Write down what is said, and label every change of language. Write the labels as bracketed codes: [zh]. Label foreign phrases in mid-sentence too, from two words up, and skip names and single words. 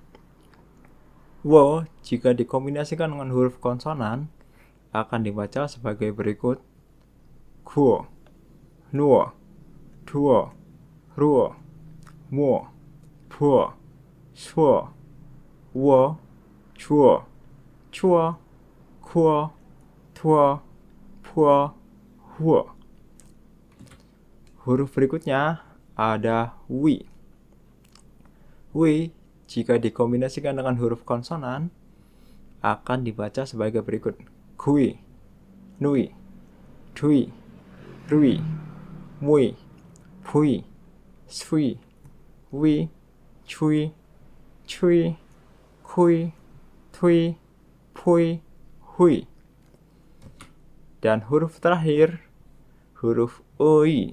[id] Wo jika dikombinasikan dengan huruf konsonan akan dibaca sebagai berikut. Kuo, nuo, tuo, ruo, muo, puo, suo, wo, cuo, cuo, kuo, tuo, puo, huo. Huruf berikutnya ada wi. Wi jika dikombinasikan dengan huruf konsonan akan dibaca sebagai berikut. Kui, nui, tui, rui, mui, pui, sui, wi, cui, cui, kui, tui, pui, hui. Dan huruf terakhir, huruf ui.